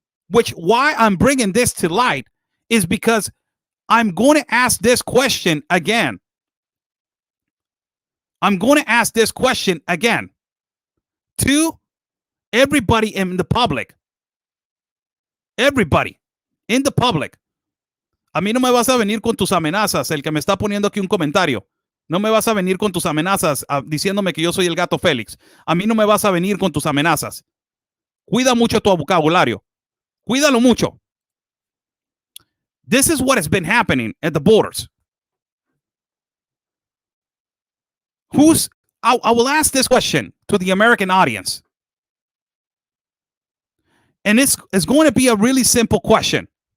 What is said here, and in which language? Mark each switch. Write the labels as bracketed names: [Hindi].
[English] Which why I'm bringing this to light is because I'm going to ask this question again. I'm going to ask this question again to everybody in the public. Everybody in the public. [Spanish] A mí no me vas a venir con tus amenazas, el que me está poniendo aquí un comentario. No me vas a venir con tus amenazas diciéndome que yo soy el gato Félix. A mí no me vas a venir con tus amenazas. Cuida mucho tu vocabulario. Cuídalo mucho. [English] This is what has been happening at the borders. I will ask this question to the American audience. And it's going to be a really simple question.